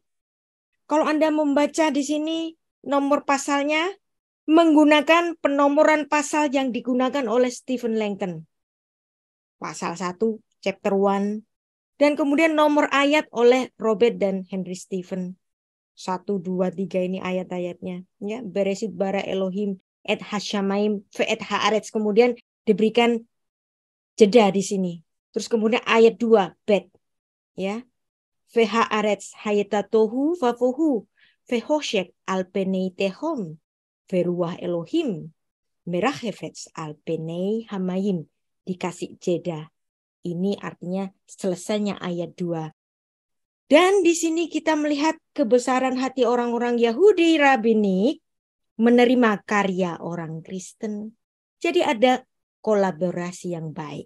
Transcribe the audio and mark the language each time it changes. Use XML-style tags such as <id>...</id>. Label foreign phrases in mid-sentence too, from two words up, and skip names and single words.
<id>Kalau Anda membaca di sini nomor pasalnya menggunakan penomoran pasal yang digunakan oleh Stephen Langton. Pasal 1, chapter 1. Dan kemudian nomor ayat oleh Robert dan Henry Stephen. 1, 2, 3 ini ayat-ayatnya. Ya,</id> <he>בראשית ברא אלהים את השמים ואת הארץ.</he> <id>Kemudian diberikan jeda di sini. Terus kemudian ayat 2, bet. Ya.</id> <he>והארץ היתה תהו ובהו וחשך על פני תהום. ורוח אלהים מרחפת על פני המים,</he> <id>dikasih jeda. Ini artinya selesainya ayat 2. Dan di sini kita melihat kebesaran hati orang-orang Yahudi Rabbinik menerima karya orang Kristen. Jadi ada kolaborasi yang baik.</id>